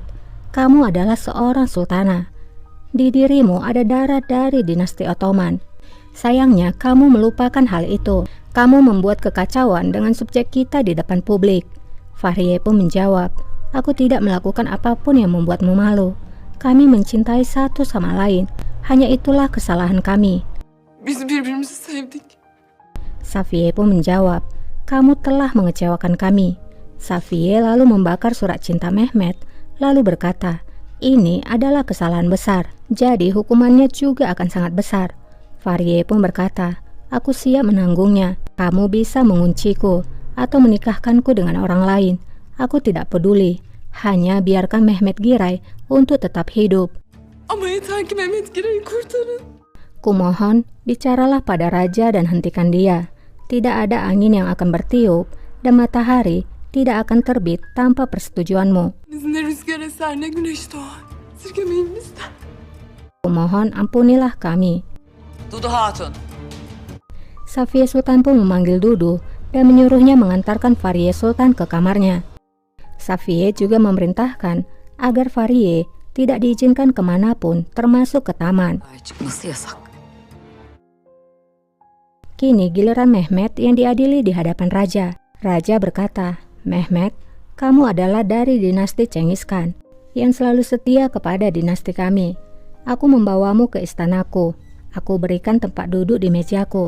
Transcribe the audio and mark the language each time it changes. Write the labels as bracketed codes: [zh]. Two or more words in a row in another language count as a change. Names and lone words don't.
[id] Kamu adalah seorang sultana. Di dirimu ada darah dari dinasti Ottoman. Sayangnya kamu melupakan hal itu. Kamu membuat kekacauan dengan subjek kita di depan publik. Fahriye pun menjawab, aku tidak melakukan apapun yang membuatmu malu. Kami mencintai satu sama lain. Hanya itulah kesalahan kami. [tr] Biz birbirimizi sevdik. [id] Safiye pun menjawab, kamu telah mengecewakan kami. Safiye lalu membakar surat cinta Mehmet, lalu berkata, ini adalah kesalahan besar, jadi hukumannya juga akan sangat besar. Fahriye pun berkata, aku siap menanggungnya. Kamu bisa mengunciku atau menikahkanku dengan orang lain. Aku tidak peduli. Hanya biarkan Mehmet Giray untuk tetap hidup. [tr] Ama yeter ki Mehmet Giray'ı kurtarın. [id] Kumohon, bicaralah pada raja dan hentikan dia. Tidak ada angin yang akan bertiup dan matahari tidak akan terbit tanpa persetujuanmu. [tr] Ne rüzgar eser ne güneş doğar. Sirkemeyin bizden. [id] Kumohon, ampunilah kami. Dudu Hatun. Safiye Sultan pun memanggil Dudu dan menyuruhnya mengantarkan Fahriye Sultan ke kamarnya. Safiye juga memerintahkan agar Fahriye tidak diizinkan kemanapun termasuk ke taman. [tr] Çıkması yasak. [id] Kini giliran Mehmet yang diadili di hadapan raja. Raja berkata, Mehmet, kamu adalah dari dinasti Cengiz Khan yang selalu setia kepada dinasti kami. Aku membawamu ke istanaku. Aku berikan tempat duduk di mejaku.